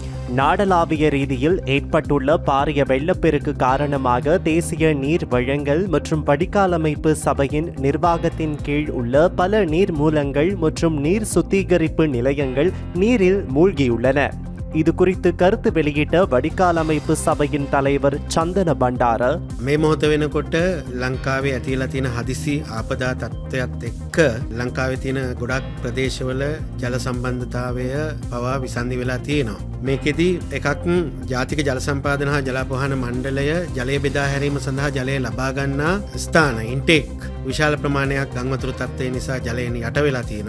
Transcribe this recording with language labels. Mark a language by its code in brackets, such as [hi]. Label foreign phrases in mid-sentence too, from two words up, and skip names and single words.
[ta] நாடளாவிய ரீதியில் ஏற்பட்டுள்ள பாரிய வெள்ளப்பெருக்கு காரணமாக தேசிய நீர் வழங்கல் மற்றும் வடிகாலமைப்பு சபையின் நிர்வாகத்தின் கீழ் உள்ள பல நீர் மூலங்கள் மற்றும் நீர் சுத்திகரிப்பு நிலையங்கள் நீரில் மூழ்கியுள்ளன. இது குறித்து கருத்து வெளியிட்ட வடிகாலமைப்பு சபையின் தலைவர் சந்தன பண்டார, [si] මේ මොහොත වෙනකොට ලංකාවේ ඇතිලා තියෙන හදිසි ආපදා තත්ත්වයක් එක්ක ලංකාවේ තියෙන ගොඩක් ප්‍රදේශවල ජල සම්බන්ධතාවය පවා විසන්ධි වෙලා තියෙනවා. මේකෙදි එකක් ජාතික ජල සම්පාදන හා ජලාපවාහන මණ්ඩලය ජලය බෙදා හැරීම සඳහා ජලය ලබා ගන්නා ස්ථාන ඉන්ටේක් විශාල ප්‍රමාණයක් ගංවතුරු තත්ත්වය නිසා ජලයෙන් යට වෙලා තියෙනවා.